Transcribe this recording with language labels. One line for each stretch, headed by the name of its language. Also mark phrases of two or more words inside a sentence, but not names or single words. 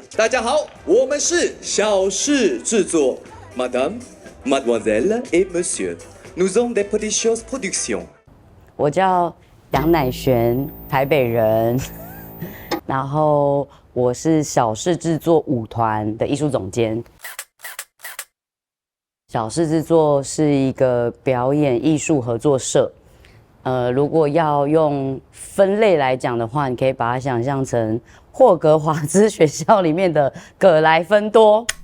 Chinese: 大家好，我们是小事制作 ，
French: Madame, Mademoiselle et Monsieur, nous sommes des petites choses production。
Chinese: 我叫杨乃璇，台北人，然后我是小事制作舞团的艺术总监。小事制作是一个表演艺术合作社。如果要用分类来讲的话，你可以把它想象成霍格华兹学校里面的葛莱芬多。